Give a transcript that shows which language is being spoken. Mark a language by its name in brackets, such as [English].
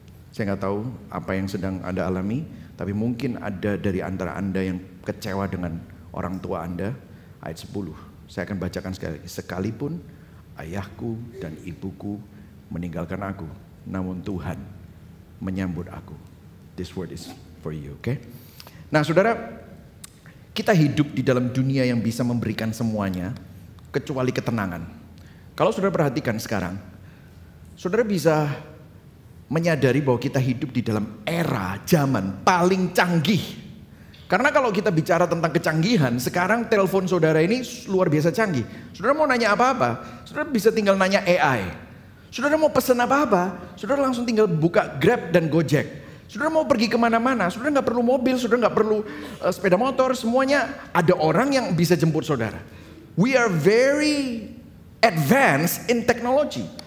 [Indonesian] Saya nggak tahu apa yang sedang Anda alami, tapi mungkin ada dari antara Anda yang kecewa dengan orang tua Anda. Ayat 10, saya akan bacakan sekali lagi. Sekalipun ayahku dan ibuku meninggalkan aku, namun Tuhan menyambut aku. [English] This word is for you, okay? [Indonesian] Nah saudara, kita hidup di dalam dunia yang bisa memberikan semuanya, kecuali ketenangan. Kalau saudara perhatikan sekarang, saudara bisa menyadari bahwa kita hidup di dalam era zaman paling canggih. Karena kalau kita bicara tentang kecanggihan, sekarang telepon saudara ini luar biasa canggih. Saudara mau nanya apa-apa, saudara bisa tinggal nanya AI. Saudara mau pesan apa-apa, saudara langsung tinggal buka Grab dan Gojek. Saudara mau pergi kemana-mana, saudara nggak perlu mobil, saudara nggak perlu sepeda motor, semuanya ada orang yang bisa jemput saudara. [English] We are very advanced in technology.